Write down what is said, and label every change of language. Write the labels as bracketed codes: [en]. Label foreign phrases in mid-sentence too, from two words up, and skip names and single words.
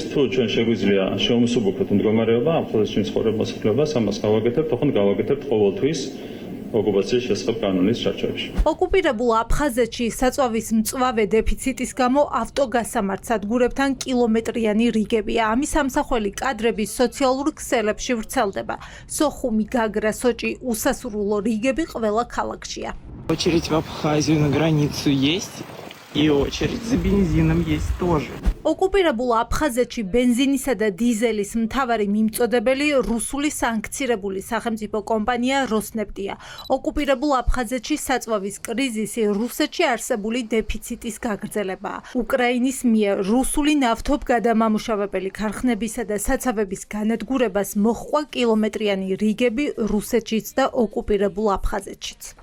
[ka] თუ ჩვენ შეგვიძლია შეუმსუბუქოთ მდგომარეობა აფხაზეთში მცხოვრებ მოსახლეობას, ამას გავაკეთებთ, თქო გავაკეთებთ ყოველთვის ოკუპაციის შესახებ კანონის ჩარჩოებში. ოკუპირებულ აფხაზეთში საწვავის მწვავე დეფიციტის გამო ავტოგასამართ სადგურებთან კილომეტრიანი რიგებია. ამის ამსახველი კადრები სოციალურ ქსელებში ვრცელდება. სოხუმი, გაგრა, სოჭი, უსასრულო რიგები ყველა ქალაქშია. [ru] Очередь в Абхазию на границу есть, и очередь за бензином есть тоже. [ka] ოკუპირებულ აფხაზეთში ბენზინისა და დიზელის მთავარი მიმწოდებელი რუსული სანქცირებული სახელმწიფო კომპანია როსნეფტია. ოკუპირებულ აფხაზეთში საწვავის კრიზისი რუსეთში არსებული დეფიციტის გაგრძელებაა. უკრაინის მიერ რუსული ნავთობგადამამუშავებელი ქარხნებისა და საცავების განადგურებას მოჰყვა კილომეტრიანი რიგები რუსეთშიც და ოკუპირებულ აფხაზეთშიც.